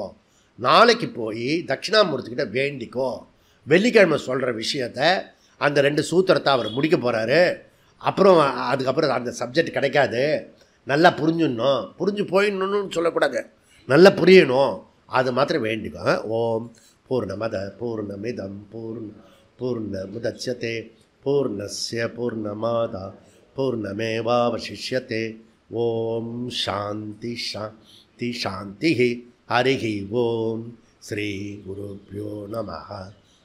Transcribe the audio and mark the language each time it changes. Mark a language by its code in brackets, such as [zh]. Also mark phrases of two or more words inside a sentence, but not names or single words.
[ta] நாளைக்கு போய் தட்சிணாமூர்த்திக்கிட்ட வேண்டிக்கோ. வெள்ளிக்கிழமை சொல்கிற விஷயத்த அந்த 2 சூத்திரத்தை அவர் முடிக்க போகிறாரு. அப்புறம் அதுக்கப்புறம் அந்த சப்ஜெக்ட் கிடைக்காது. நல்லா புரிஞ்சிடணும், புரிஞ்சு போயிடணும்னு சொல்லக்கூடாது, நல்லா புரியணும். அது மாத்திரம் வேண்டிக்கோ. [sa] ओम् पूर्णमदः पूर्णमिदम् पूर्णमुदच्यते पूर्णस्य पूर्णमादाय पूर्णमेवावशिष्यते. ओम् शान्तिः शान्तिः शान्तिः. हरिः ओम्। श्री गुरुभ्यो नमः.